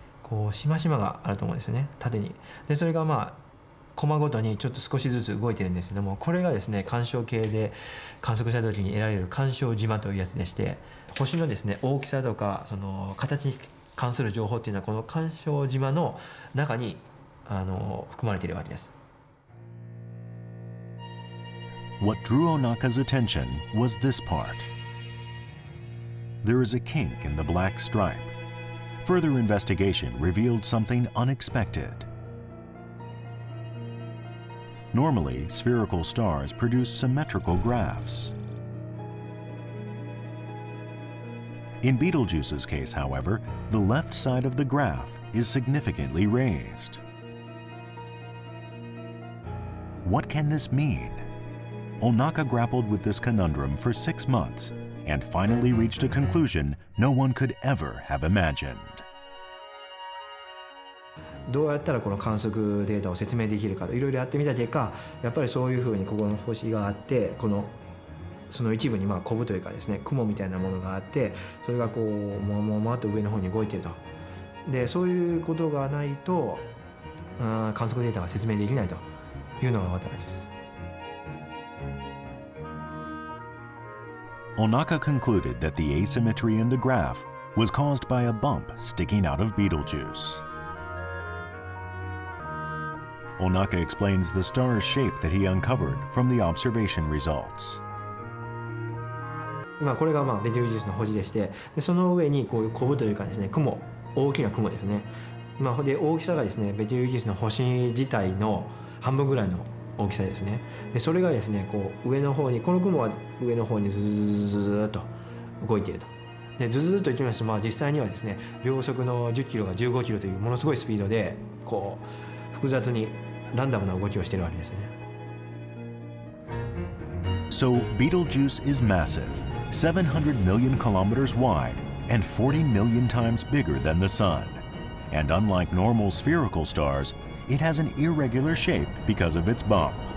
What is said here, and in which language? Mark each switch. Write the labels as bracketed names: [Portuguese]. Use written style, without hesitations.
[Japanese] こうしましまがあると思うんですね、縦に。でそれがまあコマごとにちょっと少しずつ動いてるんですけども、これがですね干渉計で観測した時に得られる干渉島というやつでして、星のですね大きさとかその形に関する情報っていうのはこの干渉島の中に含まれているわけです。 [English] What drew Onaka's attention was this part. There is a kink in the black stripe. Further investigation revealed something unexpected. Normally, spherical stars produce symmetrical graphs. In Betelgeuse's case, however, the left side of the graph is significantly raised. What can this mean? Onaka grappled with this conundrum for 6 months and finally reached a conclusion no one could ever have imagined. [Japanese] どうやったらこの観測データを説明できるかといろいろやってみた結果、やっぱりそういうふうにここの星があって、その一部にまあコブというかですね雲みたいなものがあって、それがこうもっと上の方に動いていると。でそういうことがないと観測データが説明できないというのが分かったわけです。 [English] Onaka concluded that the asymmetry in the graph was caused by a bump sticking out of Betelgeuse. Onaka explains the star's shape that he uncovered from the observation results. [Japanese] これがベテルギウスの星でして、でその上にこういうコブというかですね雲、大きな雲ですね。で大きさがですねベテルギウスの星自体の半分ぐらいの大きさですね。でそれがですねこう上の方に、この雲は上の方にずーっと動いていると。でずーっと言ってみますと、実際にはですね秒速の10キロが15キロというものすごいスピードでこう複雑にランダムな動きをしているわけですね。 [English] So Betelgeuse is massive, 700 million kilometers wide and 40 million times bigger than the Sun. And unlike normal spherical stars, it has an irregular shape because of its bump.